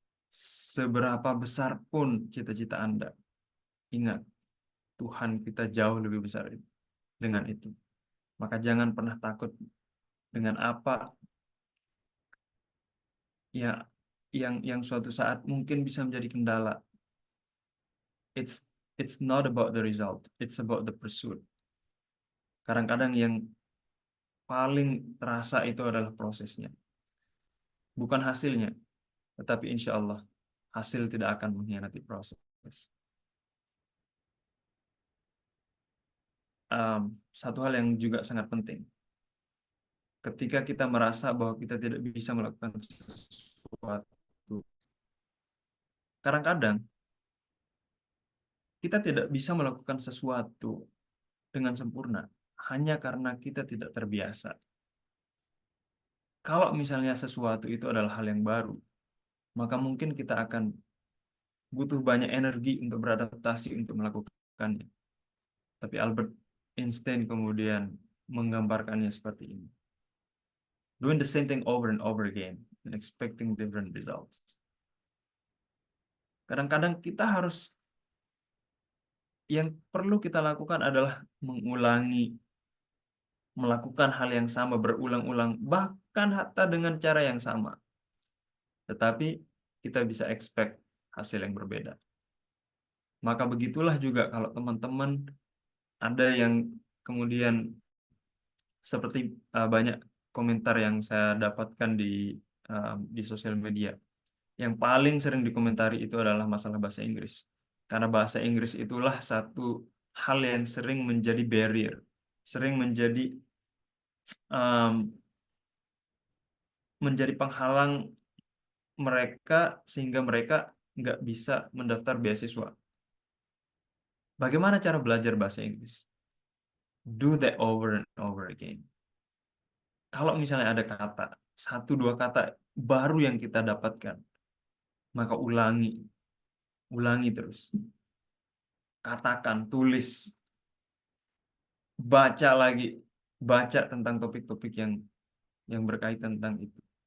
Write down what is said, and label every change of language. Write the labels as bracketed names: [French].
[Indonesian] Seberapa besar pun cita-cita Anda, ingat Tuhan kita jauh lebih besar dengan itu. Maka jangan pernah takut dengan apa ya yang suatu saat mungkin bisa menjadi kendala. [English] It's not about the result, it's about the pursuit. [Indonesian] Kadang-kadang yang paling terasa itu adalah prosesnya, bukan hasilnya. Tetapi insya Allah hasil tidak akan mengkhianati proses. Satu hal yang juga sangat penting, ketika kita merasa bahwa kita tidak bisa melakukan sesuatu, kadang-kadang kita tidak bisa melakukan sesuatu dengan sempurna hanya karena kita tidak terbiasa. Kalau misalnya sesuatu itu adalah hal yang baru, maka mungkin kita akan butuh banyak energi untuk beradaptasi untuk melakukannya. Tapi Albert Einstein kemudian menggambarkannya seperti ini. [English] Doing the same thing over and over again and expecting different results. [Indonesian] Kadang-kadang kita harus, yang perlu kita lakukan adalah mengulangi, melakukan hal yang sama berulang-ulang, bahkan hatta dengan cara yang sama. Tetapi kita bisa expect hasil yang berbeda. Maka begitulah juga kalau teman-teman ada yang kemudian seperti banyak komentar yang saya dapatkan di sosial media. Yang paling sering dikomentari itu adalah masalah bahasa Inggris. Karena bahasa Inggris itulah satu hal yang sering menjadi barrier, sering menjadi penghalang mereka sehingga mereka nggak bisa mendaftar beasiswa. Bagaimana cara belajar bahasa Inggris? [English] Do that over and over again. [Indonesian] Kalau misalnya ada kata, 1-2 kata baru yang kita dapatkan, maka ulangi terus. Katakan, tulis, baca lagi, baca tentang topik-topik yang berkaitan tentang itu.